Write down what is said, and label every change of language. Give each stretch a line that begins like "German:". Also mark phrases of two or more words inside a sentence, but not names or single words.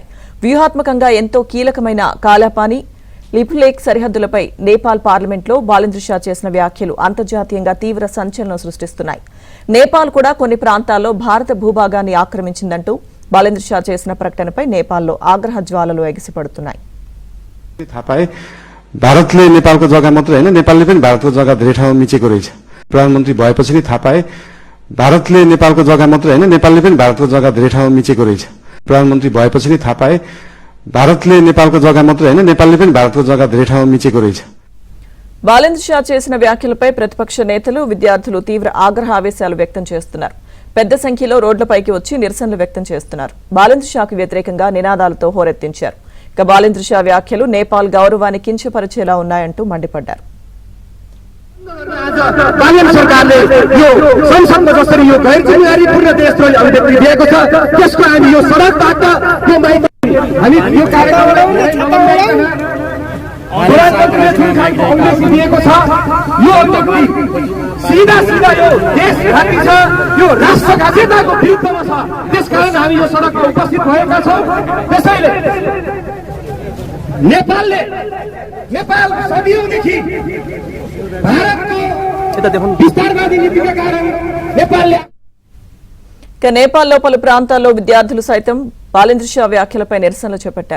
Telugu: వ్యూహాత్మకంగా ఎంతో కీలకమైన కాలాపాని లిపులేక్ సరిహద్దులపై నేపాల్ పార్లమెంట్లో బాలేంద్ర షా చేసిన వ్యాఖ్యలు అంతర్జాతీయంగా తీవ్ర సంచలనం సృష్టిస్తున్నాయి. నేపాల్ కూడా కొన్ని ప్రాంతాల్లో భారత భూభాగాన్ని ఆక్రమించిందంటూ బాలేంద్ర షా చేసిన ప్రకటనపై నేపాల్లో ఆగ్రహ జ్వాలలు ఎగిసిపడుతున్నాయి.
Nepali: भारतले नेपालको जग्गा मात्र हैन, नेपालले पनि भारतको जग्गा धेरै ठाउँमा मिचेको रहेछ। प्रधानमन्त्री भएपछि नि थाहा पाए भारतले नेपालको जग्गा मात्र हैन, नेपालले पनि भारतको जग्गा धेरै ठाउँमा मिचेको रहेछ। प्रधानमन्त्री भएपछि नि थाहा पाए भारतले नेपालको जग्गा मात्र हैन, नेपालले पनि भारतको जग्गा धेरै ठाउँमा मिचेको रहेछ।
Telugu: బాలేంద్ర షా చేసిన వ్యాఖ్యలపై ప్రతిపక్ష నేతలు, విద్యార్థులు తీవ్ర ఆగ్రహ ఆవేశాలు వ్యక్తం చేస్తున్నారు. పెద్ద సంఖ్యలో రోడ్లపైకి వచ్చి నిరసనలు వ్యక్తం చేస్తున్నారు. బాలేంద్ర షాకు వ్యతిరేకంగా నినాదాలతో హోరెత్తించారు. ఇక బాలేంద్ర షా వ్యాఖ్యలు నేపాల్ గౌరవాన్ని కించపరిచేలా ఉన్నాయంటూ మండిపడ్డారు.
Nepali: बालेन्द्र सरकारले यो संसदमा जसरी यो गैर जिम्मेवारीपूर्ण देशद्रोही अभिव्यक्ति दिएको छ, त्यसको हामी यो सडकबाट यो हामी यो कार्यक्रमले प्रधानमन्त्रीले जुन खालको अभिव्यक्ति दिएको छ, यो अभिव्यक्ति सीधा सीधा यो देशघाती छ, यो राष्ट्रघातीताको विरुद्धमा छ। त्यसकारण हामी यो सडकमा उपस्थित भएका छौँ। त्यसैले नेपाल सदियौंदेखि भारतको विस्तारवादी नीतिका कारण नेपालले
Telugu: నేపాల్లో పలు ప్రాంతాల్లో విద్యార్థులు సైతం బాలేంద్ర షా వ్యాఖ్యలపై నిరసనలు చేపట్టారు.